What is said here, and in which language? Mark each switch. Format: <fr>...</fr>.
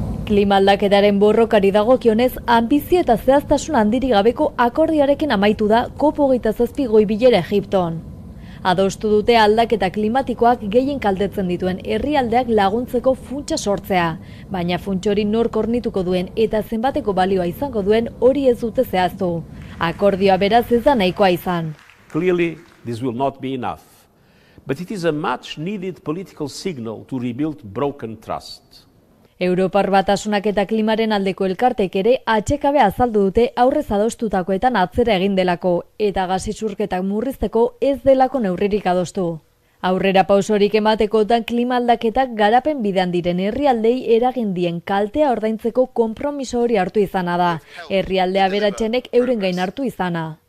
<eu>Klima aldaketaren borrokari dagokionez, anbizio eta zehaztasun handirik gabeko akordioarekin amaitu da COP27 goi-bilera Egipton. Adostu dute aldaketa klimatikoak gehien kaltetzen dituen herrialdeak laguntzeko funtsa sortzea, baina funtsa hori nork hornituko duen eta zenbateko balioa izango duen hori ez dute zehaztu. Akordioa beraz ez da nahikoa izan.</eu> <en>Clearly, this will not be enough, but it is a much needed political signal to rebuild broken trust.</en> <eu>Europar Batasunak eta klimaren aldeko elkartek ere atxekabe azaldu dute aurrez adostutakoetan atzera egin delako eta gas isurketak murrizteko ez delako neurririk adostu. Aurrera pausorik ematekotan klima aldaketak garapen bidean diren herrialdei eragin dien kaltea ordaintzeko konpromiso hori hartu izana da, herrialde aberatsenek euren gain hartu izana.</eu>